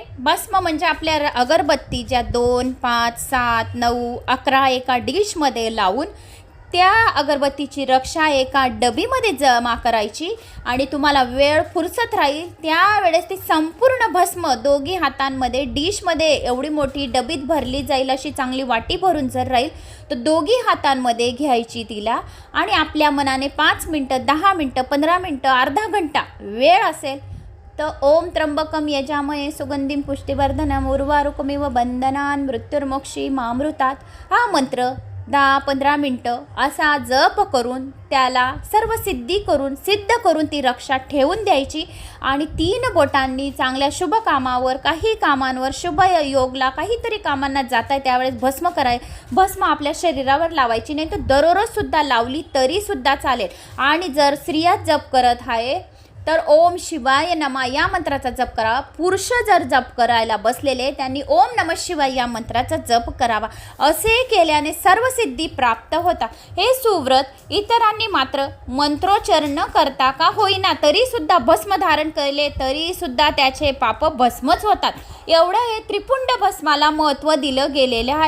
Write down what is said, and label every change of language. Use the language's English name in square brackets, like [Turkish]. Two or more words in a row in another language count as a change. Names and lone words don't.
[Marathi] भस्म म्हणजे आपल्या अगरबत्ती ज्या 2, 5, 7, 9, 11 एका डिशमध्ये लावून त्या अगरबत्तीची रक्षा एका डबीमध्ये जमा करायची आणि तुम्हाला वेळ फुरसत राहील त्यावेळेस ती संपूर्ण भस्म दोघी हातांमध्ये डिशमध्ये एवढी मोठी डबीत भरली जाईल अशी चांगली वाटी भरून जर राहील तर दोघी हातांमध्ये घ्यायची तिला आणि आपल्या मनाने 5 मिनटं, 10 मिनटं, 15 मिनटं, अर्धा घंटा वेळ असेल तर [Sanskrit] ओम त्र्यंबकं यजामहे सुगंधिं पुष्टिवर्धनम् उर्वारुकमिव बन्धनान् मृत्युर्मोक्षीमामृतात् [Marathi] हा मंत्र 10-15 मिनटं असा जप करून त्याला सर्व सिद्ध करून ती रक्षा ठेवून द्यायची आणि 3 बोटांनी चांगल्या शुभ कामावर, काही कामांवर, शुभ योगला काहीतरी कामांना जात आहे त्यावेळेस भस्म आपल्या शरीरावर लावायची नाही तर दररोज सुद्धा लावली तरी सुद्धा चालेल. आणि जर स्त्रिया जप करत आहे तर [Sanskrit] ओम शिवाय नमा [Marathi] या मंत्राचा जप करावा. पुरुष जर जप करायला बसलेले त्यांनी [Sanskrit] ओम नमः शिवाय [Marathi] या मंत्राचा जप करावा. असे केल्याने सर्व सिद्धी प्राप्त होतात. हे सुव्रत इतरांनी मात्र मंत्रोच्चार न करता का होईना तरी सुद्धा भस्म धारण केले तरी सुद्धा त्याचे पाप भस्मच होतात. एवढं हे त्रिपुंड भस्माला महत्त्व दिलं गेलेलं आहे.